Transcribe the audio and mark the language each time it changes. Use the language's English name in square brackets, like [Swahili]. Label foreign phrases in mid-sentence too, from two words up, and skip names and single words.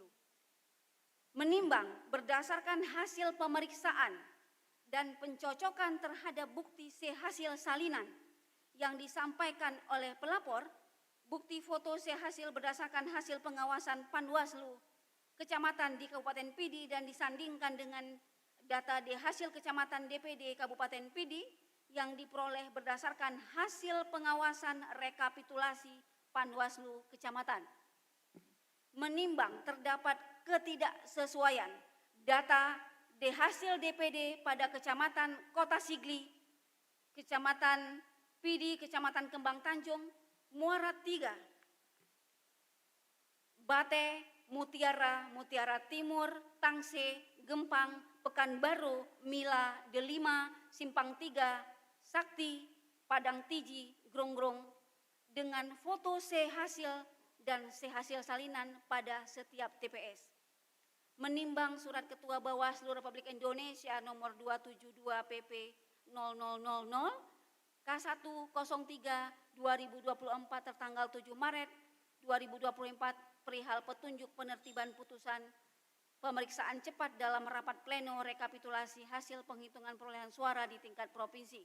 [Indonesian] Menimbang berdasarkan hasil pemeriksaan dan pencocokan terhadap bukti hasil salinan yang disampaikan oleh pelapor, bukti foto hasil berdasarkan hasil pengawasan Panwaslu Kecamatan di Kabupaten Pidi dan disandingkan dengan data di hasil Kecamatan DPD Kabupaten Pidi yang diperoleh berdasarkan hasil pengawasan rekapitulasi Panwaslu Kecamatan. Menimbang terdapat ketidaksesuaian data di hasil DPD pada Kecamatan Kota Sigli, Kecamatan Pidi, Kecamatan Kembang Tanjung, Muara 3, Bate, Mutiara, Mutiara Timur, Tangse, Gempang, Pekanbaru, Mila, Delima, Simpang 3, Sakti, Padang Tiji, Grongrong, dengan foto hasil dan hasil salinan pada setiap TPS. Menimbang surat Ketua Bawaslu Republik Indonesia nomor 272 PP 0000 K103 2024 tertanggal 7 Maret 2024 perihal petunjuk penertiban putusan pemeriksaan cepat dalam rapat pleno rekapitulasi hasil penghitungan perolehan suara di tingkat provinsi.